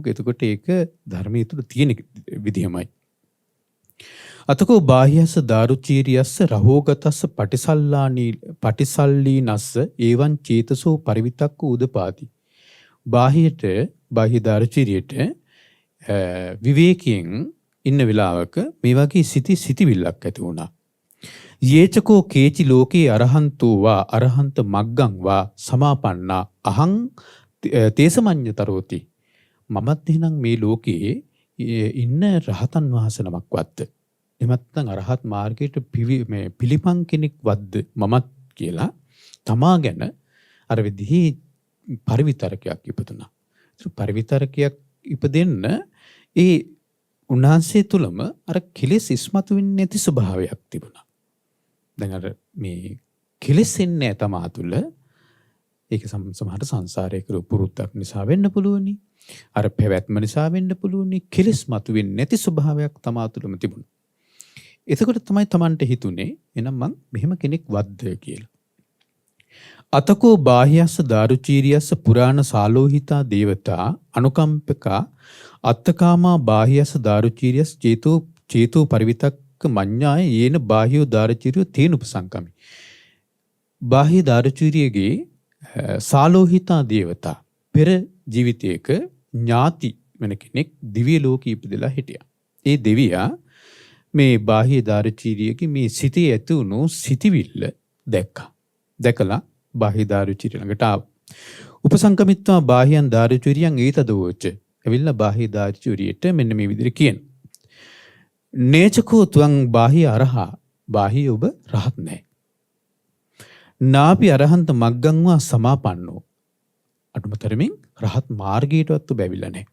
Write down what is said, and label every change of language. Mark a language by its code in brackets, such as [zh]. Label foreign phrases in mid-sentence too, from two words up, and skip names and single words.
[si] එතකොට ඒක ධර්මයේ තුල තියෙන විදිහමයි. [pi] අතකෝ බාහ්‍යස්ස දාරුචීරියස්ස රහෝගතස්ස පටිසල්ලීනස්ස ඒවං චේතසෝ පරිවිතක්ක උදපාති. [si] බාහියට බාහ්‍ය දාරුචීරියට විවේකයෙන් ඉන්න වෙලාවක මේ වගේ සිතිවිල්ලක් ඇති වුණා. [pi] යේචකෝ කේචි ලෝකේ අරහන්තෝ වා අරහන්ත මග්ගං වා සමාපන්නා අහං තේසමඤ්ඤතරෝති. [si] මමත් එහෙනම් මේ ලෝකයේ ඉන්න රහතන් වහන්සේ නමක් වද්ද. එහෙම නැත්නම් අරහත් මාර්ගයට පිළිපන් කෙනෙක් වද්ද මමත් කියලා තමා ගැන අර විදිහේ පරිවිතරකයක් ඉපදුනා. ඒ පරිවිතරකයක් ඉපදෙන්න ඒ උන්වහන්සේ තුලම අර කෙලෙස් ඉස්මතු වෙන්නේ නැති ස්වභාවයක් තිබුණා. දැන් අර මේ කෙලෙස් එන්නේ තමා තුල ඒක සමහර සංසාරයේ කරු පුරුද්දක් නිසා වෙන්න පුළුවනි. අර පැවැත්ම නිසා වෙන්න පුළුවනි. කෙලෙස් මතු වෙන්නේ නැති ස්වභාවයක් තමා තුලම තිබුණා. එතකොට තමයි Tamanට හිතුනේ එහෙනම් මං මෙහෙම කෙනෙක් වද්ද කියලා. [pi] අතකෝ බාහ්‍යස්ස දාරුචීරියස්ස පුරාණ සාලෝහිතා දේවතා අනුකම්පකා අත්තකාමා බාහ්‍යස්ස දාරුචීරියස් චේතෝ පරිවිතක්ක මඤ්ඤාය යේන බාහ්‍යෝ දාරුචීරියෝ තේන උපසංකමි. [si] බාහ්‍ය දාරුචීරියගේ සාලෝහිතා දේවතා පෙර ජීවිතයක ඥාති වෙන කෙනෙක් දිව්‍ය ලෝකෙ ඉපදලා හිටියා. ඒ දෙවියා මේ බාහ්‍ය දාරුචීරියගේ මේ සිතේ ඇති වුණු සිටිවිල්ල දැක්කා. දැකලා බාහ්‍ය දාරුචීරිය ළඟට ආවා. [pi] උපසංකමිත්වා බාහ්‍යං දාරුචීරියං ඒතදෝච. [si] එවිල්ලා බාහ්‍ය දාරුචීරියට මෙන්න මේ විදිහට කියන. [pi] නේචකෝ ත්වං බාහ්‍ය අරහා. [si] බාහ්‍ය ඔබ රහත් නැහැ. [pi] නාපි අරහන්ත මග්ගං වා සමාපන්නෝ. [si] අනුමතරමින් රහත් මාර්ගයටවත් ඔබ ඇවිල්ලා නැහැ.